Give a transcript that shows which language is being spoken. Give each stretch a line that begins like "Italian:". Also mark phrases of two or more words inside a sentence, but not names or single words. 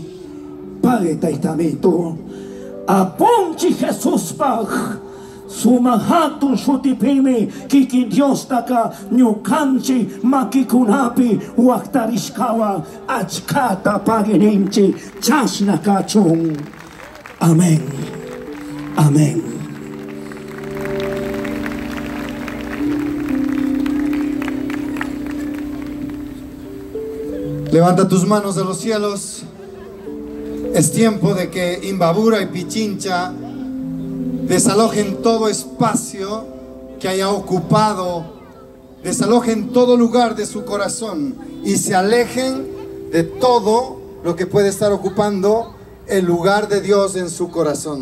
Quechua: Pay taytamito, apunchi Jesuspaq, sumaq hatun shutipimi kikin Dios taka ñukanchi makikunapi waktarishkawan achkata pagininchi chashna kachun.
Spanish: Amén. Amén. Levanta tus manos a los cielos. Es tiempo de que Imbabura y Pichincha desalojen todo espacio que haya ocupado, desalojen todo lugar de su corazón y se alejen de todo lo que puede estar ocupando el lugar de Dios en su corazón.